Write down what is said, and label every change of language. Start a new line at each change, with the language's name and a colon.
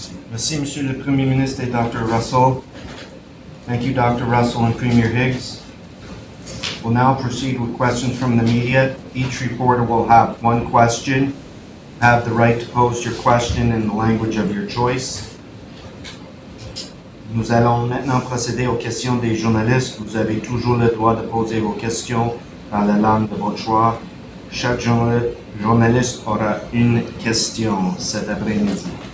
French: Merci, Monsieur le Premier ministre et Dr.
English: Russell. Thank you, Dr. Russell and Premier Higgs. We'll now proceed with questions from the media. Each reporter will have one question. Have the right to pose your question in the language of your choice.
French: Nous allons maintenant procéder aux questions des journalistes. Vous avez toujours le droit de poser vos questions dans la langue de votre choix. Chaque journaliste aura une question cet après-midi.